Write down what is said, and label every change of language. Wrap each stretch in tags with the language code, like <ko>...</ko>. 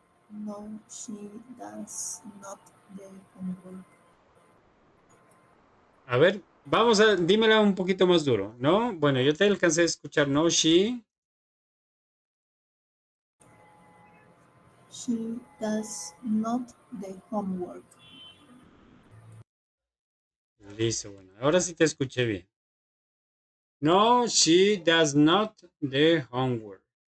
<en>No, she does not the homework.</en> <es>A ver, dímela un poquito más duro, ¿no? Bueno, yo te alcancé a escuchar, no, she.</es> <en>She does not the homework.</en> <es>Listo, bueno, ahora sí te escuché bien.</es> <en>No, she does not the homework.</en>